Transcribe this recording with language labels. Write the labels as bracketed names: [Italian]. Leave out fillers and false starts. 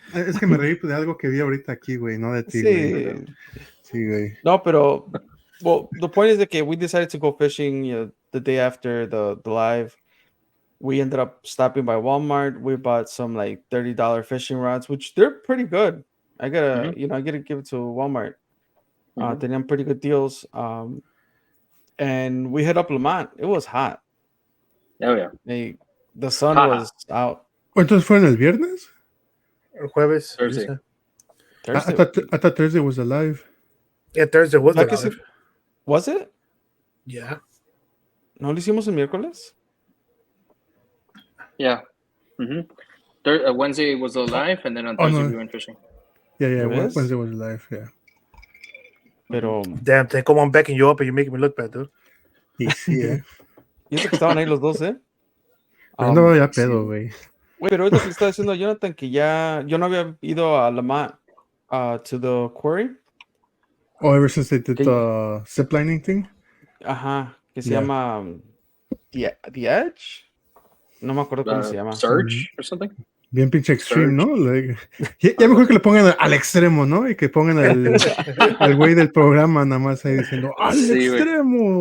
[Spanish] Es que me reí de algo que vi ahorita aquí, güey, no de ti, güey. Sí. Sí, güey. No, pero [English] well, the point is that we decided to go fishing, you know, the day after the live. We ended up stopping by Walmart. We bought some like $30 fishing rods, which they're pretty good. I gotta give it to Walmart. [Spanish] Tenían [English] pretty good deals. And we hit up Lamont. It was hot. Oh, yeah. The sun was out. [Spanish] ¿Cuántos fueron el viernes? El jueves. [English] Thursday. Thursday. I thought Thursday was alive. Yeah, Thursday was Like alive. Was it? Yeah. [Spanish] ¿No lo hicimos el miércoles? [English] Yeah. Wednesday was alive, and then on Thursday we went fishing. Yeah, [Spanish] ¿Ves? [English] Wednesday was alive, yeah. [Spanish] Pero [English] Damn thing, come on, backing you up and you're making me look bad, dude. [Spanish] Y sí, yo sé que estaban ahí los dos, ¿eh? No, ya pedo, güey. Güey, pero ahorita que le estaba diciendo a Jonathan que yo no había ido a Lamont [English] to the quarry. Oh, ever since they did the ziplining thing? [Spanish] Ajá, que se llama The Edge. No me acuerdo cómo se llama. [English] Surge or something? [Spanish] Bien pinche extreme, ¿no? Like, ya mejor que le pongan al extremo, ¿no? Y que pongan al güey del programa nada más ahí diciendo ¡al extremo!